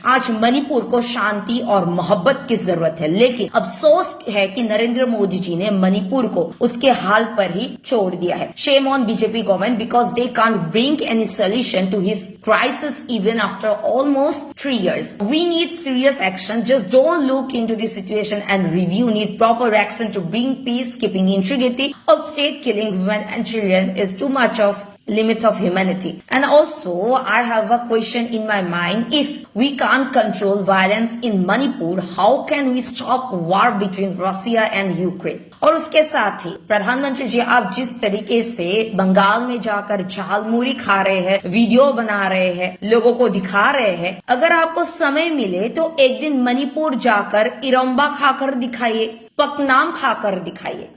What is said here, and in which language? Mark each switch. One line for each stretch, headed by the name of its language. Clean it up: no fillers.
Hindi: आज मणिपुर को शांति और मोहब्बत की जरूरत है, लेकिन अफसोस है कि नरेंद्र मोदी जी ने मणिपुर को उसके हाल पर ही छोड़ दिया है।
English: Shame on BJP government because they can't bring any solution to his crisis even after almost 3 years. We need serious action. Just don't look into the situation and review. Need proper action to bring peace. Keeping integrity of state, killing women and children is too much of limits of humanity. And also, I have a question in my mind. If we can't control violence in Manipur, how can we stop war between Russia and Ukraine?
Hindi: और उसके साथ ही प्रधानमंत्री जी, आप जिस तरीके से बंगाल में जाकर झालमुरी खा रहे हैं, वीडियो बना रहे हैं, लोगों को दिखा रहे हैं, अगर आपको समय मिले तो एक दिन मणिपुर जाकर इरम्बा खाकर दिखाइए, पकनाम खाकर दिखाइए।